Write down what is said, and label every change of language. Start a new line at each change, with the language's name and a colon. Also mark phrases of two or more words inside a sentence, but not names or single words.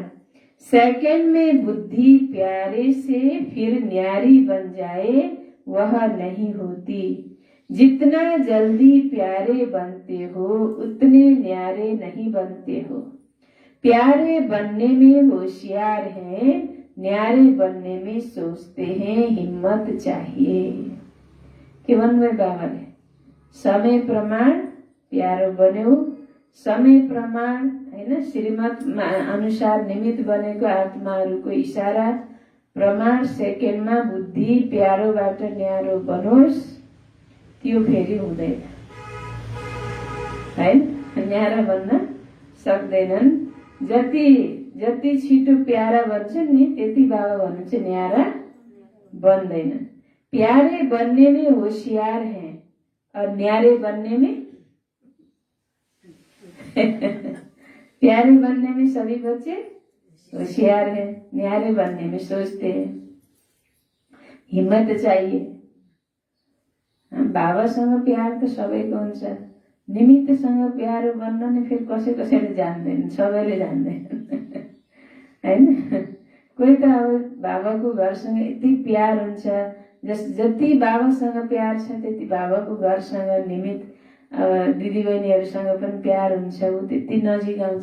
Hindi: सेकंड में बुद्धि प्यारे से फिर न्यारी बन जाए, वह नहीं होती। जितना जल्दी प्यारे बनते हो उतने न्यारे नहीं बनते हो। प्यारे बनने में होशियार हैं, न्यारे बनने में सोचते हैं, हिम्मत चाहिए।
Nepali: के भन्नुभयो बाबाले? समय प्रमाण प्यारो बन्यो, समय प्रमाण हैन, श्रीमत अनुसार निमित्त बनेको आत्माहरूको इशारा प्रमाण। सेकेन्डमा बुद्धि प्यारोबाट न्यारो बनोस्, त्यो फेरि हुँदैन, हैन? न्यारा बन्न सक्दैनन्। जति छिटो प्यारा बन्छन् नि, त्यति बाबा भन्नुहुन्छ न्यारा बन्दैनन्।
Hindi: प्यारे बनने में होशियार हैं और न्यारे बनने में प्यारे बनने में सभी बच्चे होशियार हैं, न्यारे बनने में सोचते हैं। हिम्मत चाहिए।
Nepali: बाबासँग प्यार त सबैको हुन्छ, निमित्तसँग प्यारो बन्न नि फेरि कसैले जान्दैन, सबैले जान्दैन, हैन? कोही त अब बाबाको घरसँग यति प्यार हुन्छ, जति बाबासँग प्यार छ त्यति बाबाको घरसँग निमित्त दिदीबहिनीहरूसँग पनि प्यार हुन्छ, ऊ त्यति नजिक आउँछ।